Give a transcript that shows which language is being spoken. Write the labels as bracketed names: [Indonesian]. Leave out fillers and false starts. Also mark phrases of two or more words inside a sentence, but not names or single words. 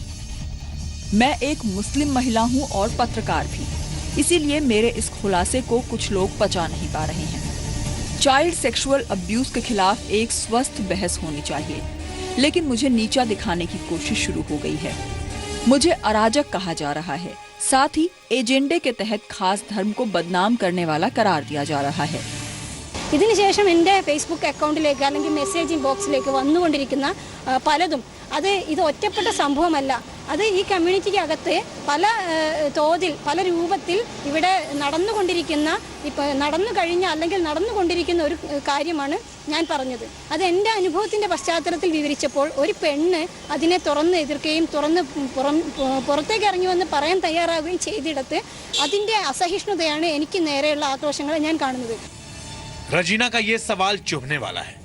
[Hindi] मैं एक मुस्लिम महिला हूं और पत्रकार भी, इसीलिए मेरे इस खुलासे को कुछ लोग पचा नहीं पा रहे हैं। [English] child sexual abuse [Hindi] के खिलाफ एक स्वस्थ बहस होनी चाहिए, लेकिन मुझे नीचा दिखाने की कोशिश शुरू हो गई है। मुझे अराजक कहा जा रहा है, साथ ही एजेंडे के तहत खास धर्म को बदनाम करने वाला करार दिया जा रहा है। [Malayalam] ഇതിനുശേഷം എൻ്റെ ഫേസ്ബുക്ക് അക്കൗണ്ടിലേക്ക് അല്ലെങ്കിൽ മെസ്സേജിംഗ് ബോക്സിലേക്ക് വന്നുകൊണ്ടിരിക്കുന്ന പലതും ഇത് ഒറ്റപ്പെട്ട സംഭവമല്ല. അത് ഈ കമ്മ്യൂണിറ്റിക്ക് അകത്ത് പല തോതിൽ പല രൂപത്തിൽ ഇവിടെ നടന്നു കഴിഞ്ഞ അല്ലെങ്കിൽ നടന്നുകൊണ്ടിരിക്കുന്ന ഒരു കാര്യമാണ് ഞാൻ പറഞ്ഞത്. അത് എൻ്റെ അനുഭവത്തിൻ്റെ പശ്ചാത്തലത്തിൽ വിവരിച്ചപ്പോൾ ഒരു പെണ്ണ് അതിനെ തുറന്ന് എതിർക്കുകയും പുറത്തേക്ക് ഇറങ്ങി വന്ന് പറയാൻ തയ്യാറാവുകയും ചെയ്തിടത്ത് അതിൻ്റെ അസഹിഷ്ണുതയാണ് എനിക്ക് നേരെയുള്ള ആക്രോശങ്ങളെ ഞാൻ കാണുന്നത്। [Hindi] रजीना का ये सवाल चुभने वाला है।